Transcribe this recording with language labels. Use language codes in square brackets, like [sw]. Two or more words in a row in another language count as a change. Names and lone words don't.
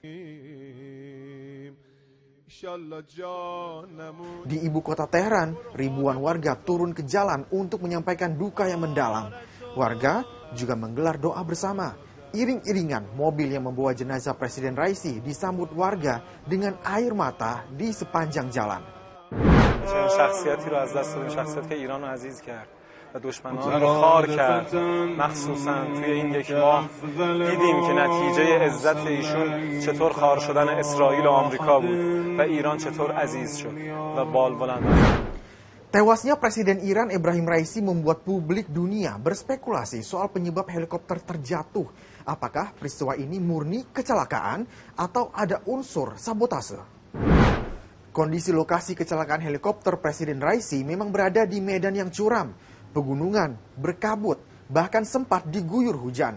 [id] Di ibu kota Teheran, ribuan warga turun ke jalan untuk menyampaikan duka yang mendalam. Warga juga menggelar doa bersama. Iring-iringan mobil yang membawa jenazah Presiden Raisi disambut warga dengan air mata di sepanjang jalan. [fa] شخصیتی رو از دست دادیم، شخصیت که ایران رو عزیز کرد و دشمنان رو خار کرد. مخصوصا توی این یک ماه دیدیم که نتیجه عزت ایشون چطور خار شدن اسرائیل و آمریکا بود و ایران چطور عزیز شد و بال بلند. [id] Tewasnya Presiden Iran Ebrahim Raisi membuat publik dunia berspekulasi soal penyebab helikopter terjatuh. Apakah peristiwa ini murni kecelakaan atau ada unsur sabotase? Kondisi lokasi kecelakaan helikopter Presiden Raisi memang berada di medan yang curam, pegunungan, berkabut, bahkan sempat diguyur hujan.